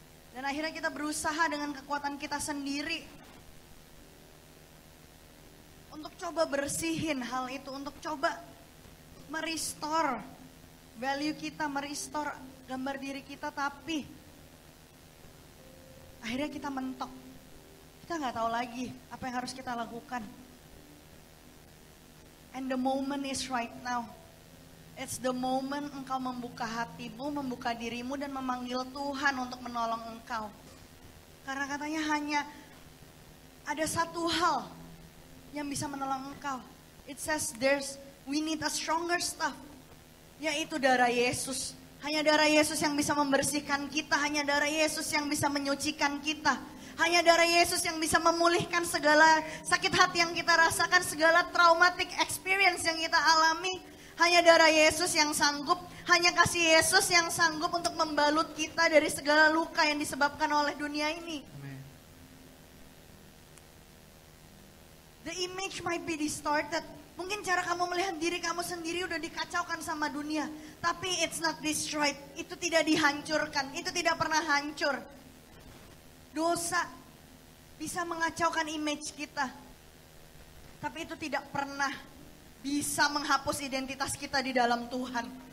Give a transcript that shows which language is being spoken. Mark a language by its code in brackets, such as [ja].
[id] Dan akhirnya kita berusaha dengan kekuatan kita sendiri untuk coba bersihin hal itu, untuk coba merestore value kita, merestore gambar diri kita, tapi akhirnya kita mentok. Kita gak tahu lagi apa yang harus kita lakukan. [en] And the moment is right now. It's the moment [id] engkau membuka hatimu, membuka dirimu dan memanggil Tuhan untuk menolong engkau. Karena katanya hanya ada satu hal yang bisa menolong engkau. [en] It says we need a stronger stuff, [id] yaitu darah Yesus. Hanya darah Yesus yang bisa membersihkan kita, hanya darah Yesus yang bisa menyucikan kita. Hanya darah Yesus yang bisa memulihkan segala sakit hati yang kita rasakan, segala [en] traumatic experience [id] yang kita alami. Hanya darah Yesus yang sanggup, hanya kasih Yesus yang sanggup untuk membalut kita dari segala luka yang disebabkan oleh dunia ini. Amen. [en] The image might be distorted. [id] Mungkin cara kamu melihat diri kamu sendiri udah dikacaukan sama dunia. Tapi [en] it's not destroyed. [id] Itu tidak dihancurkan. Itu tidak pernah hancur. Dosa bisa mengacaukan image kita. Tapi itu tidak pernah bisa menghapus identitas kita di dalam Tuhan.